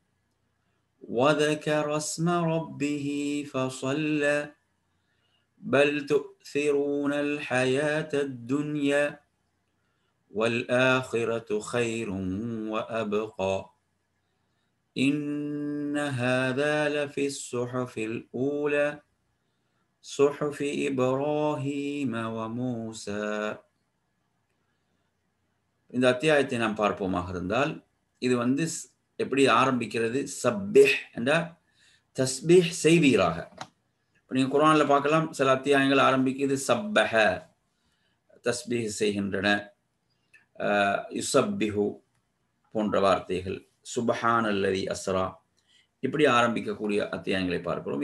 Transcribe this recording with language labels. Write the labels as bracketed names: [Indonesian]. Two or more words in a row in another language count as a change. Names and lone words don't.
[Arabic] وذكر اسم ربه فصلى بل تؤثرون الحياة الدنيا والآخرة خير وأبقى إن هذا لفي الصحف الأولى صحف إبراهيم وموسى. [Tamil] இந்த அத்தியாயத்தை நாம் பார்ப்போமாக இருந்தால் இது எப்படி ஆரம்பிக்கிறது? சப்பிஹ் என்ற தஸ்பீஹ் செய்வீராக. இப்போ நீங்கள் குர்ஆனில் பார்க்கலாம், சில அத்தியாயங்கள் ஆரம்பிக்கிறது சப்பஹ, தஸ்பீஹ் செய்கின்றன, யுசப்பிஹு போன்ற வார்த்தைகள், [Arabic] سبحان الذي أسرى, [Tamil] இப்படி ஆரம்பிக்கக்கூடிய அத்தியாயங்களை பார்க்கிறோம்.